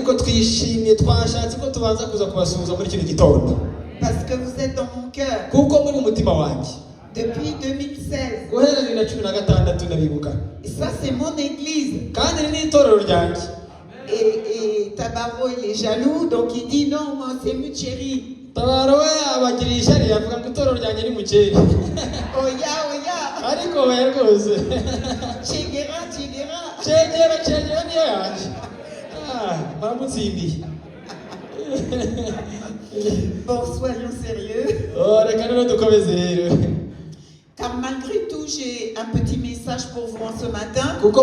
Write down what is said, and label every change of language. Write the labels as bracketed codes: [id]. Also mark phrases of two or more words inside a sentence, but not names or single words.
[fr] Parce que vous êtes dans mon cœur. Depuis 2016. Et ça, c'est mon église. Et Tabaro, il est jaloux, donc il dit non, moi, c'est Mucheri. [rw] Oya, oya. Chegera. [fr] Bon, soyons sérieux. Car malgré tout, j'ai un petit message pour vous en ce matin.